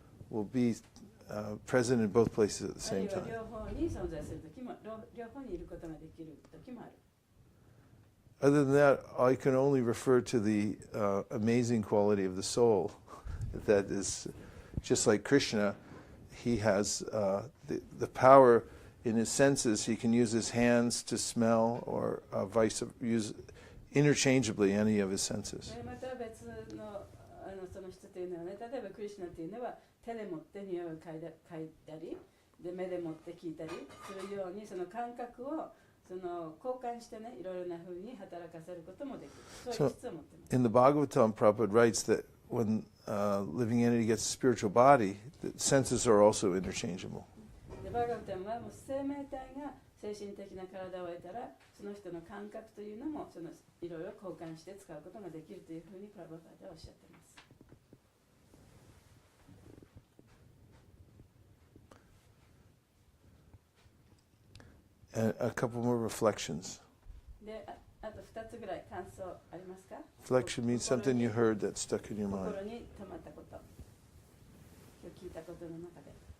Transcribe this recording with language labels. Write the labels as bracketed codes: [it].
[en] will be present in both places at the [ja] あるいは [en] time. [ja] 両方に存在する時も両方にいることができる時もある。 [en] Other than that, I can only refer to the amazing quality of the soul. That is just like Krishna. He has the power in his senses. He can use his hands to smell or use interchangeably any of his senses. [ja] また別のその人というのはね、例えばクリシュナというのは手で持って匂いを嗅いだりで目で持って聞いたりするようにその感覚をその交換してね、いろいろな風に働かせることもできる。そういう質を持っています。 [en] In the Bhagavatam, Prabhupada writes that when living entity gets a spiritual body, the senses are also interchangeable. [ja] でバーガブタムはもう生命体が精神的な体を得たらその人の感覚というのもそのいろいろ交換して使うことができるというふうにプラバパーではおっしゃっています。 [en] And a couple more reflections. [ja] であと2つぐらい感想ありますか？ [en] Reflection means something you heard that stuck in your mind. [ja] 心に留まったこと、今日聞いたことの中で。